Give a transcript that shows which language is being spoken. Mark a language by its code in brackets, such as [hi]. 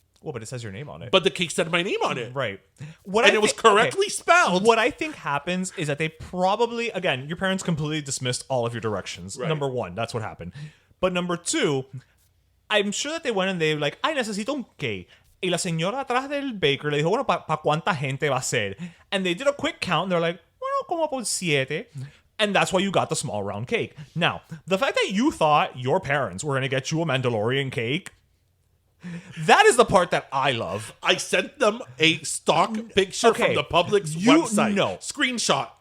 [en] Well, but it says your name on it. But the cake said my name on it. Right. It was correctly spelled. What I think happens is that they probably, again, your parents completely dismissed all of your directions. Right. Number one, that's what happened. But number two, I'm sure that they went and they were like, ay, necesito un cake. [es] Y la señora atrás del baker le dijo, bueno, ¿pa cuánta gente va a ser? [en] And they did a quick count and they're like, bueno, como por 7. And that's why you got the small round cake. Now, the fact that you thought your parents were going to get you a Mandalorian cake, that is the part that I love. I sent them a stock picture from the Publix website. No. Screenshot.